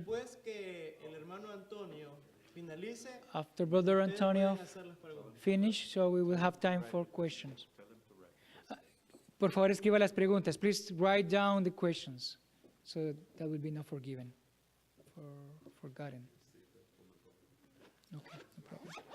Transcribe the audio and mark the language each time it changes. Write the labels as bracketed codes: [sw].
[es] Después que el hermano Antonio finalice, [en] After Brother [es] ustedes [en] Antonio [es] pueden hacer las preguntas. [en] finish, so we will have time for questions. [es] Por favor, escriba las preguntas. [en] Please write down the questions, so that will be not forgiven, forgotten. Okay, no problem.